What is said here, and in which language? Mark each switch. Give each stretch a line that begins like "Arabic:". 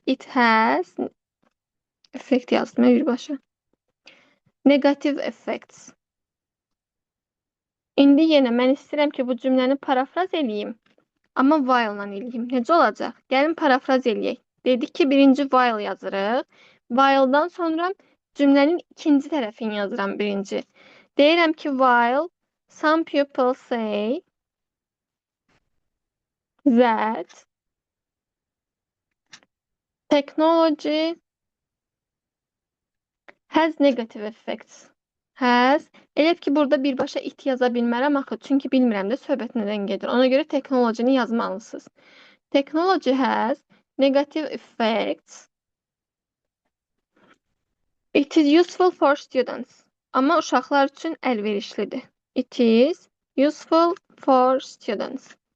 English: It has effekt
Azerbaijani: yazdım birbaşa.
English: Negative effects.
Azerbaijani: İndi yenə mən istəyirəm ki, bu cümləni parafraz eləyim. Amma while-la eləyim. Necə olacaq? Gəlin parafraz eləyək. Dedik ki, birinci while yazırıq. While-dan sonra cümlənin ikinci tərəfini yazıram birinci. Deyirəm ki,
English: while some people say that technology has negative effects. Has.
Azerbaijani: Elə ki, burada birbaşa it yaza bilmərəm axı, çünki bilmirəm də söhbət nədən gedir. Ona görə technology-ni yazmalısınız.
English: Technology has negative effects. It is useful for students.
Azerbaijani: Amma uşaqlar üçün əlverişlidir.
English: It is useful for students.